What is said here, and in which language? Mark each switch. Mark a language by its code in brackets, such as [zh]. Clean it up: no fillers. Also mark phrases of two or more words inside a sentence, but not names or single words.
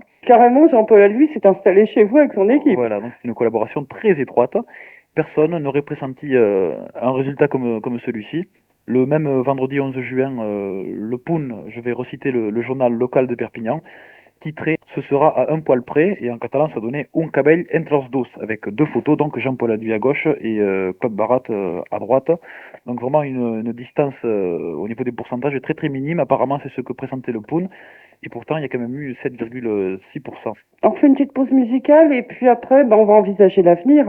[fr] Carrément, Jean-Paul Alduy s'est installé chez vous avec son équipe. Voilà, donc c'est une collaboration très étroite. Personne n'aurait pressenti un résultat comme celui-ci. Le même vendredi 11 juin, le Poun, je vais reciter le journal local de Perpignan, titré « Ce sera à un poil près » et en catalan ça donnait « [ca] Un cabell entre els dos [fr] » avec deux photos, donc Jean-Paul Aduy à gauche et Claude Barat à droite. Donc vraiment une distance au niveau des pourcentages très très minime. Apparemment c'est ce que présentait le Poun et pourtant il y a quand même eu 7,6%. On fait une petite pause musicale et puis après on va envisager l'avenir.